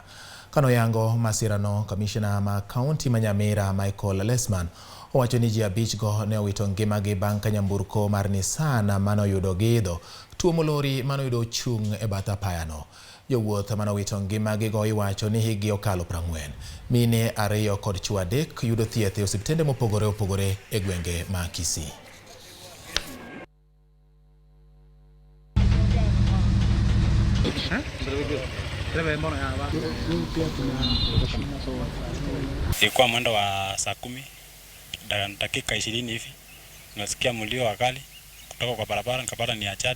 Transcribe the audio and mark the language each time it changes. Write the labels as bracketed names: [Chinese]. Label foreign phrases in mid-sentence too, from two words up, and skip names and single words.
[Luo (Kenya and Tanzania)] Kanoyango masirano, kamishna ma kaunti ma Nyamira Michael Lesman owacho ni ji 5 go ne owito ngimagi bang' ka nyamburko mar Nissan manoyudo gidho tuo molori manoyudo chung' e bath apaya no. Jowuoth manowito ngimagi go iwacho ni higi okalo 40. Mine 2 kod chwo 3 yudo thieth e osiptende mopogore opogore e gwenge ma Kisii. [Swahili] Ilikuwa mwendo wa saa 10 dakika 20 hivi. Nasikia mlio wa gari kutoka kwa barabara, nikapata ni ajali.